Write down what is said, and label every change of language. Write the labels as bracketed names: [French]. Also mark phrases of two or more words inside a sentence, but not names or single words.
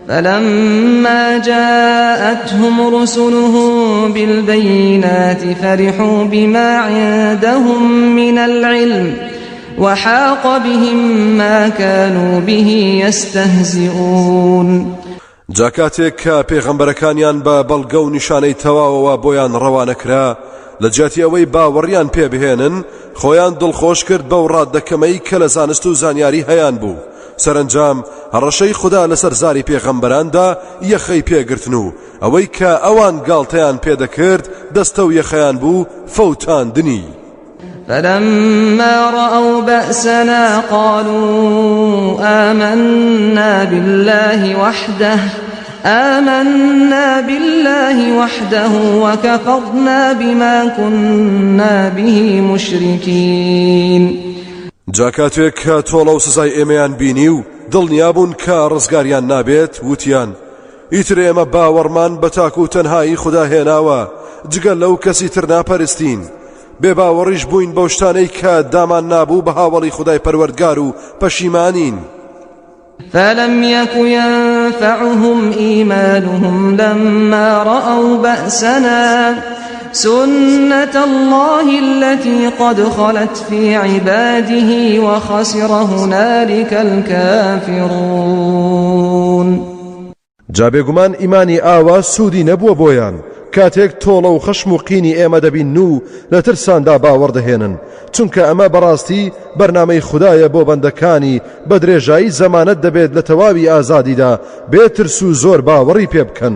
[Arabic] فلما جاءتهم رسلهم بالبينات فرحوا بما عندهم من العلم وحاق بهم ما كانوا به يستهزئون. [Central Kurdish] جاکاتێک کە پێغەمبەرەکانیان بە بەڵگە و نیشانەی تەواوەوە بۆیان ڕەوانەکرا لە جیاتی ئەوەی باوەڕیان پێ بهێنن خۆیان دڵخۆش کرد بەو ڕاددەکەمەی کە لە زانست و زانیاری هەیان بوو. سەرنجام هەڕەشەی خوددا لەسەر زاری پێغەمبەراندا یەخەی پێگرتن و ئەوەی کە ئەوان گاڵتەیان پێدەکرد دەستە و یەخەیان بوو فەوتاندنی. [Arabic] فلما رأوا بأسنا قالوا آمنا بالله وحده وكفرنا بما كنا به مشركين. [Central Kurdish] جاکاتێک کە تۆڵە و سزای ئێمەیان بینی و دڵنیابوون کە ڕزگاریان نابێت وتیان ئیتر ئێمە باوەڕمان بە تاکو و تەنهایی خوددا هێناوە جگەل لەو کەسی تر ناپەرستین. بێ باوەڕیش بووین بەو شتانەی کە دامان نابوو بە هاوڵی خودای پەروەردگار و پەشیمانین. [Arabic] فلم يك ينفعهم إيمانهم لما رأوا بأسنا سنة الله التي قد خلت في عباده وخسر هنالك الكافرون. [Central Kurdish] جابێگومان ئیمانی ئاوا سوودی نەبووە بۆیان کاتێک تۆڵە و خەشم و قینی ئێمە دەبین و لە ترساندا باوەڕ دەهێنن چونکە ئەمە بەڕاستی بەرنامەی خوددایە بۆ بەندەکانی بە درێژایی زەمانەت دەبێت لە تەواوی ئازادیدا بێترس و زۆر باوەڕی پێ بکەن.